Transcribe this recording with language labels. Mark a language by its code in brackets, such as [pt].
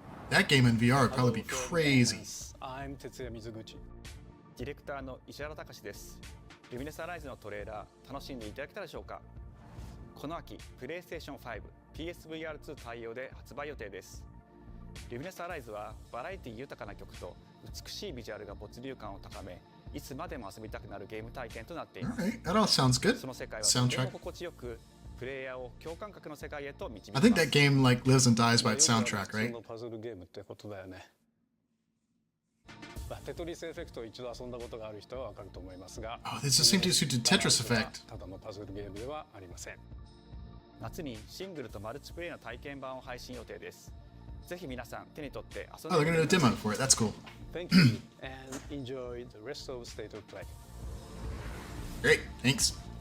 [en] That game in VR would probably be crazy. I'm Tetsuya Mizuguchi. [ja] ディレクターの石原隆です。ルミネスアライズのトレーラー楽しんでいただけたでしょうか。この秋、プレイステーション5、PSVR2 対応で発売予定です。ルミネスアライズはバラエティ豊かな曲と美しいビジュアルが没入感を高め、いつまでも遊びたくなるゲーム体験となっています。 [en] Alright, that all sounds good. [ja] その世界はとても心地よく、プレイヤーを共感覚の世界へと導きます。 [en] I think that game lives and dies by its soundtrack, right? [ja] パズルゲームってことだよね。テトリスエフェクトを一度遊んだことがある人はわかると思いますが。 [en] Oh, it's the same dude who did Tetris Effect. [ja] ただのパズルゲームではありません。夏にシングルとマルチプレイの体験版を配信予定です。ぜひ皆さん手に取って遊んで [en] Oh, they're gonna do a demo for it. That's cool. Thank you and enjoy the rest of State of Play. Great, thanks.